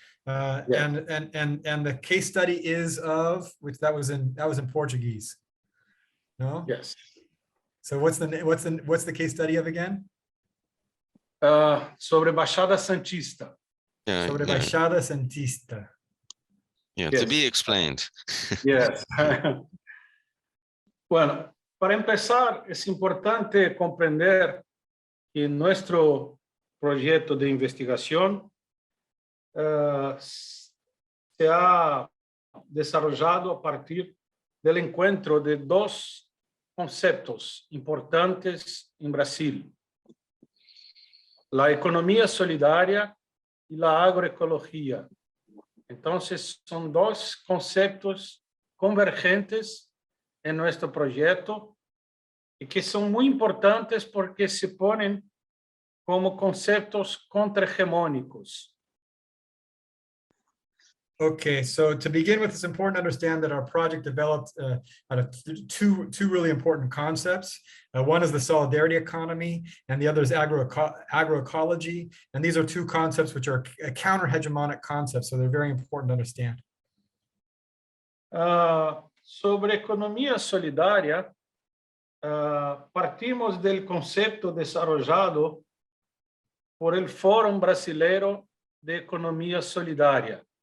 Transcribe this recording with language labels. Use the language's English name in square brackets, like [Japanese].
[English] And the case study is of which that was in Portuguese. No. Yes. So what's the case study of again? [Spanish] Sobre Baixada Santista. Sobre Baixada Santista. [English] Yeah, yes. To be explained. Yes. [Spanish] Bueno, Para empezar, es importante comprender que nuestro proyecto de investigación se ha desarrollado a partir del encuentro de dos conceptos importantes en Brasil: la economía solidaria y la agroecología. Entonces, son dos conceptos convergentes en nuestro proyecto y que son muy importantes porque se ponen como conceptos contrahegemónicos. [English] Okay, so to begin with, it's important to understand that our project developed out of two really important concepts. One is the solidarity economy, and the other is agroecology. And these are two concepts which are counter-hegemonic concepts, so they're very important to understand. [Spanish] Sobre economía solidaria, partimos del concepto desarrollado por el Fórum Brasileiro de Economía Solidaria.